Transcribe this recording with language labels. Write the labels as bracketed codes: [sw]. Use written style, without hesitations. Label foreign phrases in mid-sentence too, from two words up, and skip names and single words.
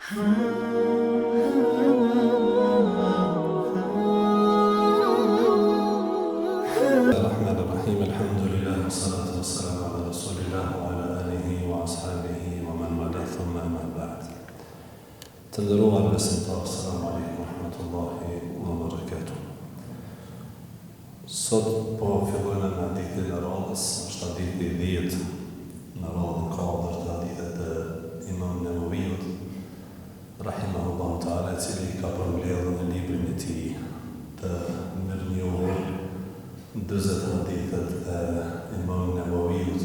[ar] الرحمن الرحيم الحمد لله والصلاة والسلام على رسول الله وعلى آله وأصحابه ومن والاه ثم أما بعد. [sq] Të nderuar besimtarë, [ar] السلام عليكم ورحمة الله وبركاته. [sq] Sot po fillojmë në hadithin e radhës, është hadithi 10 në radhën 4 të hadithet e Imam Nevaviut, [ar] رحمه الله تعالى, [sq] i cili ka përmbledhur në librin e tij të mirënjohur 40 hadithet e Imam Nevaviut.